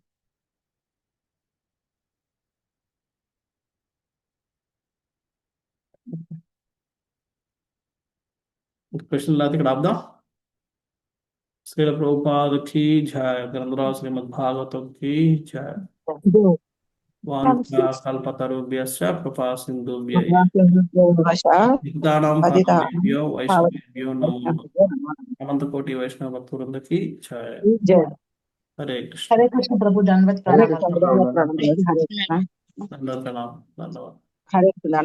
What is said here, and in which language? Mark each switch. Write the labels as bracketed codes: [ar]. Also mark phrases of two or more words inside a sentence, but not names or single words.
[te] ప్రశ్నలు లేకపోతే ఇక్కడ ఆపుదాం. శ్రీల ప్రభుపాద కీ జయ, గ్రంథరాజ్ శ్రీమద్ భాగవతం కీ జయ. [sa] వాంఛా కల్పతరుభ్యశ్చ కృపా సింధుభ్య సిద్ధానాం పావనేభ్యో వైష్ణవేభ్యో నమో [te] అనంతకోటి వైష్ణవ భక్తులందరికీ జయ. హరే కృష్ణ. హరే కృష్ణ ప్రభు ధన్యవాద హరే ప్రణామాలు కృష్ణ ప్రభు. ధన్యవాదాలు. హరే కృష్ణ.